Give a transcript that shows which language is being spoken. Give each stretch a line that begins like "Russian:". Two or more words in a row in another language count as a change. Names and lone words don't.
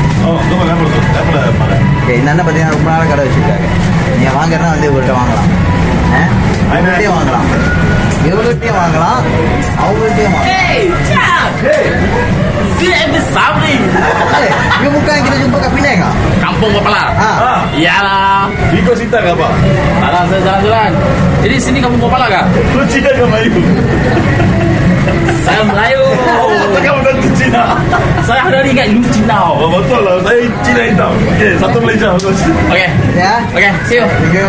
Tamil: இந்த அண்ணன் பார்த்தீங்கன்னா ரொம்ப நாள் கடை வச்சுருக்காங்க. நீங்கள் வாங்குறதா வந்து இவங்கள்ட்ட வாங்கலாம், இவங்கள்ட்டையும் வாங்கலாம், இவங்கள்ட்டையும் வாங்கலாம், அவங்கள்ட்டையும் வாங்கலாம்.
Malay: Yung mukha kita jumpa kat Penang kah? Kampung Bapala. Iyalah. Ikut cerita ke apa? Alah, saya jalan-jalan. Jadi sini kampung Bapala kah? Lu Cina ke Melayu? Saya Melayu. Oh, kamu dari Cina? Saya dari ingat lu Cina. Oh, betul lah. Saya Cina hitam. Okey, satu Malaysia. Okey. Ya. Okey,
English: see you. Thank you.